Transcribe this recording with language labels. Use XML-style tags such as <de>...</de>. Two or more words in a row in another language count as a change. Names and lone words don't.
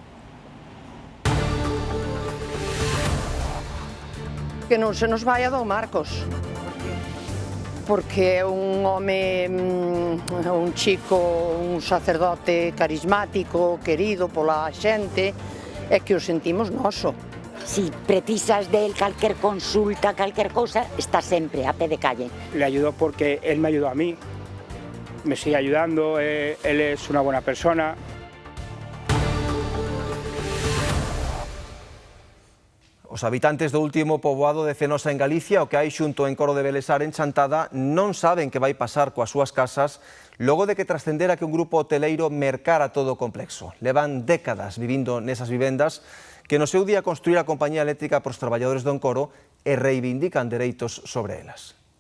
<gl>Que non se nos vaya do Marcos, porque é un home, un chico, un sacerdote carismático, querido pola xente, e que o sentimos noso.</gl> <es>Si precisas de él</es> <gl>calquer consulta, calquer cosa, está sempre a pé de calle.</gl> <es>Le ayudó porque él me ayudó a mí, me sigue ayudando, él es una buena persona.</es> <gl>Os habitantes do último poboado de Fenosa en Galicia, o que hai xunto en Coro de Belesar en Chantada, non saben que vai pasar coas súas casas logo de que trascendera que un grupo hoteleiro mercara todo o complexo. Levan décadas vivindo nesas vivendas que no seu día construir a compañía eléctrica para os traballadores do Encoro e reivindican dereitos sobre elas.</gl>